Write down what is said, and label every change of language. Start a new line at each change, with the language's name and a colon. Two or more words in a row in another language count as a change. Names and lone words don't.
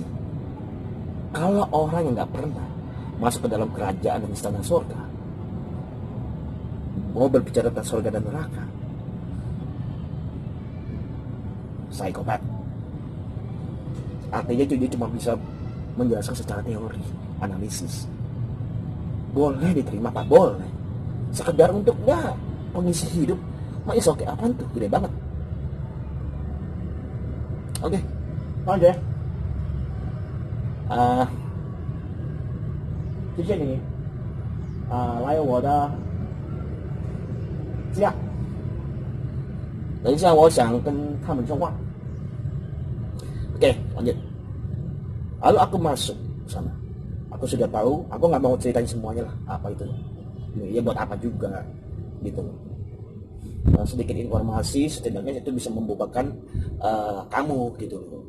Indonesian: Kalau orang yang nggak pernah masuk ke dalam kerajaan dan istana surga, mau berbicara tentang surga dan neraka, psikopat. Artinya itu dia cuma bisa menjelaskan secara teori, analisis. Boleh diterima Pak, boleh. Sekedar untuk ya pengisi hidup, is oke, apaan tuh, gede banget. Oke, lanjut ya.
Chinese: 谢谢你来我的家。等一下，我想跟他们说话。
Indonesian: Oke, lanjut. Lalu aku masuk ke sana. Aku sudah tahu, aku nggak mau ceritain semuanya lah, apa itu. Ya buat apa juga, gitu. Sedikit informasi, setidaknya itu bisa membukakan kamu, gitu.